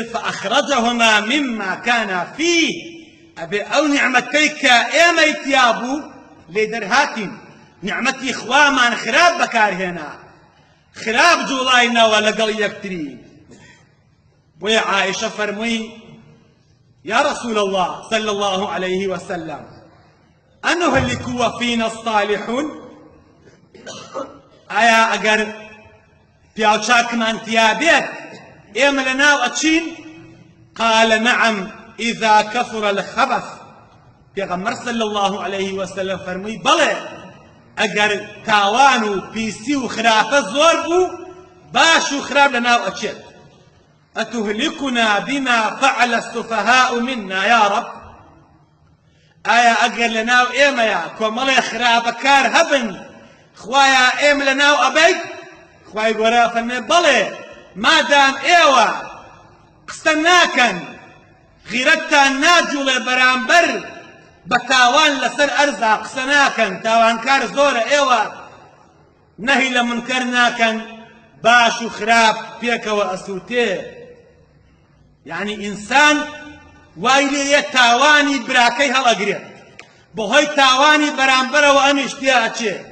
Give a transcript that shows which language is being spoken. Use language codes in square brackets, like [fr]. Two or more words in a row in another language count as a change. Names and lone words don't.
[ar] فەئەخرەجەهما مما کانا فیه [ckb] ئەبێ ئەو نیعمەتەی کە ئێمەی تیا بوو لێ دەرهاتین نعمەتی خوامان خراپ بەکارهێنا خراپ جوڵاینەوە لەگەڵ یەکتری بۆیە عائشە فەرمووی [ar] يا رسول الله صلى الله عليه وسلم أنهلك وفينا الصالحون [ckb] ئایا ئەگەر پیاوچاکمان تیابێت ئێمە لەناو ئەچین [ar] قال نعم إذا كثر الخبث [ckb] پێغەمبەر [ar] صلى الله عليه وسلم [ckb] فەرمووی بەڵێ ئەگەر تاوان و پیسی و خراپە زۆر بوو باش و خراپ لەناو ئەچێت [ar] أتهلكنا بما فعل السفهاء منا يا رب [ckb] ئایا ئەگەر لەناو ئێمەیە کۆمەڵێ خراپەکار هەبن خوایا ئێمە لەناو ئەبەیت خوای گەورە فەرمێ بەڵێ مادام ئێوە قسە ناکەن غیرەتتان ناجوڵێ بەرامبەر بە تاوان لەسەر ئەرزا قسە ناکەن تاوانکار زۆرە ئێوە نەهی لە منکەر ناکەن باش و خراپ پێکەوە ئەسووتێ یعنی ئینسان وای لێیە تاوانی براکەی هەڵەگرێت بەهۆی تاوانی بەرامبەرەوە ئەمیشتیا ئەچێ